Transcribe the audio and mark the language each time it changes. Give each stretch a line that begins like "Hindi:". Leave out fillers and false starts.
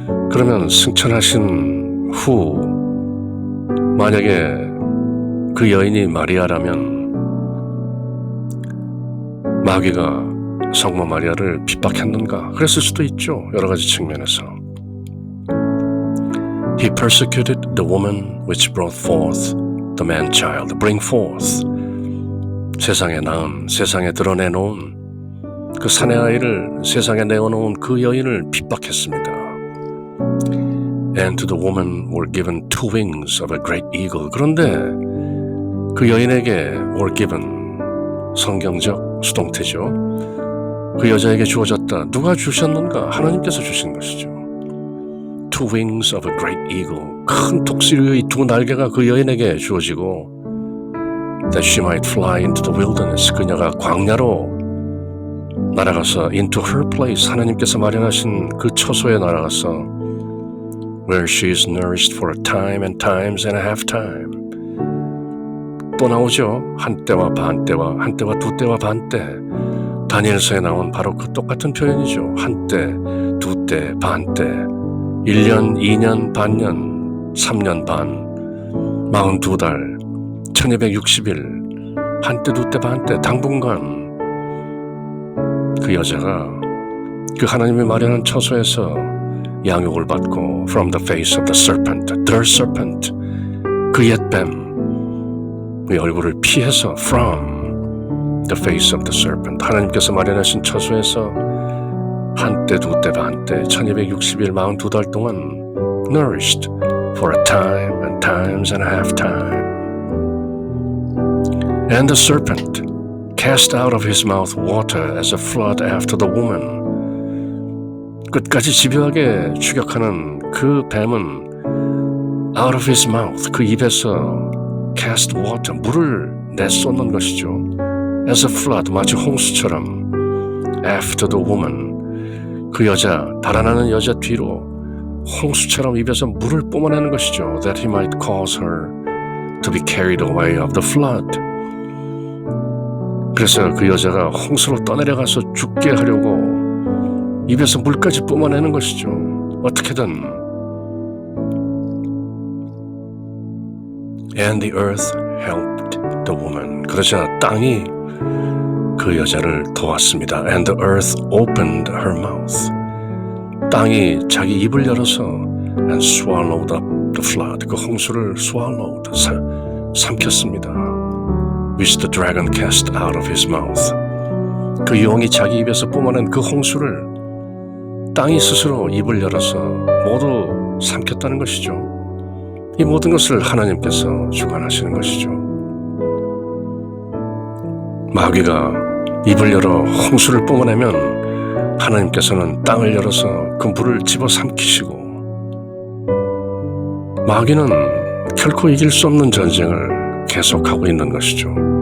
Korean: 그러면 승천하신 후 만약에 그 여인이 마리아라면 마귀가 성모 마리아를 핍박했는가? 그랬을 수도 있죠. 여러 가지 측면에서.
English: He persecuted the woman which brought forth the man child. Bring forth.
Korean: 세상에 낳은, 세상에 드러내놓은 그 사내 아이를 세상에 내어놓은 그 여인을 핍박했습니다.
English: And to the woman were given two wings of a great eagle.
Korean: 그런데 그 여인에게
English: were given,
Korean: 성경적 수동태죠. 그 여자에게 주어졌다. 누가 주셨는가? 하나님께서 주신 것이죠.
English: Two wings of a great eagle.
Korean: 큰 독수리의 두 날개가 그 여인에게 주어지고
English: that she might fly into the wilderness.
Korean: 그녀가 광야로 날아가서
English: into her place.
Korean: 하나님께서 마련하신 그 처소에 날아가서
English: where she is nourished for a time and times and a half time.
Korean: 또 나오죠. 한때와 반때와 한때와 두때와 반때. 다니엘서에 나온 바로 그 똑같은 표현이죠. 한때, 두때, 반때. 1년, 2년, 반년, 3년 반, 42달, 1260일, 한때, 두때, 반때, 당분간 그 여자가 그 하나님이 마련한 처소에서 양육을 받고
English: from the face of the serpent,
Korean: 그 옛뱀, 그 얼굴을 피해서 from the face of the serpent, 하나님께서 마련하신 처소에서 한때, 두때, 반때, 1260일, 42달 동안
English: nourished for a time and times and a half time. And the serpent cast out of his mouth water as a flood after the woman.
Korean: 끝까지 집요하게 추격하는 그 뱀은
English: out of his mouth,
Korean: 그 입에서
English: cast water,
Korean: 물을 내쏟는 것이죠.
English: as a flood,
Korean: 마치 홍수처럼
English: after the woman,
Korean: 그 여자, 달아나는 여자 뒤로 홍수처럼 입에서 물을 뿜어내는 것이죠.
English: that he might cause her to be carried away of the flood.
Korean: 그래서 그 여자가 홍수로 떠내려가서 죽게 하려고 입에서 물까지 뿜어내는 것이죠. 어떻게든.
English: And the earth helped the woman.
Korean: 그러자 땅이 그 여자를 도왔습니다.
English: And the earth opened her mouth.
Korean: 땅이 자기 입을 열어서
English: and swallowed up the flood.
Korean: 그 홍수를 swallowed, 삼켰습니다.
English: Which the dragon cast out of his mouth.
Korean: 그 용이 자기 입에서 뿜어낸 그 홍수를 땅이 스스로 입을 열어서 모두 삼켰다는 것이죠. 이 모든 것을 하나님께서 주관하시는 것이죠. 마귀가 입을 열어 홍수를 뿜어내면 하나님께서는 땅을 열어서 그 물을 집어삼키시고, 마귀는 결코 이길 수 없는 전쟁을 계속하고 있는 것이죠.